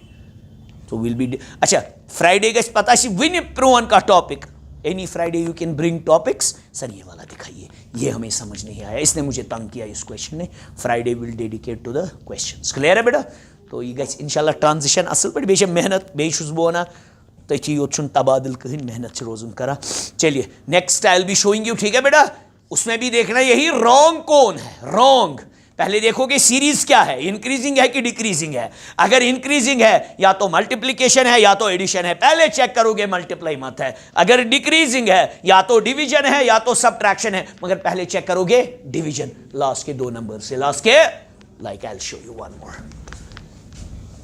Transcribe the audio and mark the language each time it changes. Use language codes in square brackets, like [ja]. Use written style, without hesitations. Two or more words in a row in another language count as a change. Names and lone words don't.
[hi] तो [en] will be [hi] अच्छा फ्राइडे का पता विन प्रोवन का टॉपिक, [en] any Friday you can bring topics, [hi] सर ये वाला दिखाइए, ये हमें समझ नहीं आया, इसने मुझे तंग किया इस क्वेश्चन ने। [en] Friday will dedicate to the questions. [hi] क्लियर है बेटा? तो ये गई इंशाल्लाह ट्रांजिशन [ks] असल पे बेशक मेहनत बेशुस बोना तथी योत तबादल कहीं मेहनत रोजन करा। [hi] चलिए [en] next I will be showing you, [hi] ठीक है बेटा। उसमें भी देखना यही रॉन्ग कौन है, रॉन्ग। पहले देखोगे सीरीज क्या है, इंक्रीजिंग है कि डिक्रीजिंग है। अगर इंक्रीजिंग है या तो मल्टीप्लिकेशन है या तो एडिशन है, पहले चेक करोगे मल्टीप्लाई मत है। अगर डिक्रीजिंग है या तो डिवीजन है या तो सबट्रैक्शन है, मगर पहले चेक करोगे डिवीजन, लास्ट के दो नंबर से, लास्ट के, [en] like I will show you one more.